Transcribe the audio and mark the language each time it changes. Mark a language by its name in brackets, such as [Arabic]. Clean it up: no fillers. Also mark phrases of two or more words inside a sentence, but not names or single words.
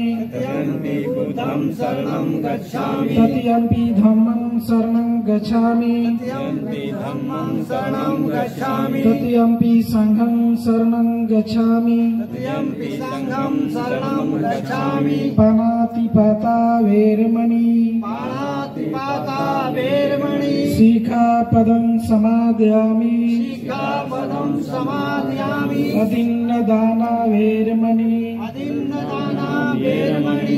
[Pali] तृतीयंपि बुद्धं शरणं गच्छामि तृतीयंपि धम्मं शरणं गच्छामि तृतीयंपि धम्मं शरणं गच्छामि तृतीयंपि संघं शरणं गच्छामि तृतीयंपि संघं शरणं गच्छामि पाणातिपाता वेरमणि पाणातिपाता वेरमणि शिखापदं समादयामि शिखापदं समादयामि अदिन्नदाना वेरमणि अदिन्नदाना वेरमणि